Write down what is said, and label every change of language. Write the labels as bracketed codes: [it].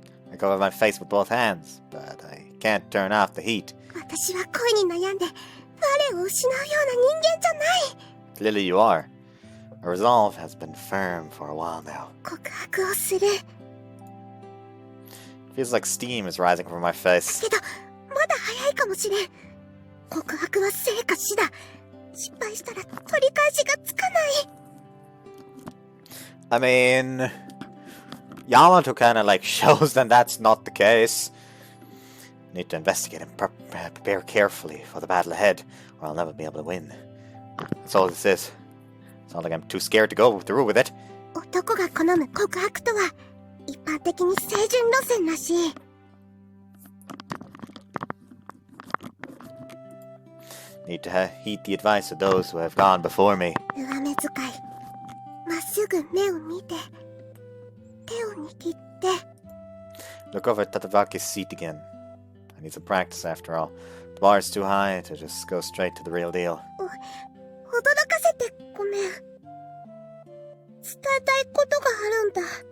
[en] I cover my face with both hands, but I can't turn off the heat. [ja] 私は恋に悩んで我を失うような人間じゃない。 [en] Clearly you are. My resolve has been firm for a while now. [ja] 告白をする。 [en] Feels like steam is rising from my face. [ja] けどまだ早いかもしれん。告白は生か死だ。失敗したら取り返しがつかない。 [en] I mean, Yamato kind of like shows that that's not the case. Need to investigate and prepare carefully for the battle ahead, or I'll never be able to win. That's all this is. It's not like I'm too scared to go through with it. [ja] 男が好む告白とは一般的に清純路線らしい。 [en] Need to heed the advice of those who have gone before me. [ja] 上目遣い、まっすぐ目を見て、手を握って。 [en] Look over at Tatavaki's seat again. I need some practice after all. The bar is too high to just go straight to the real deal. [ja] 驚かせてごめん。伝えたいことがあるんだ。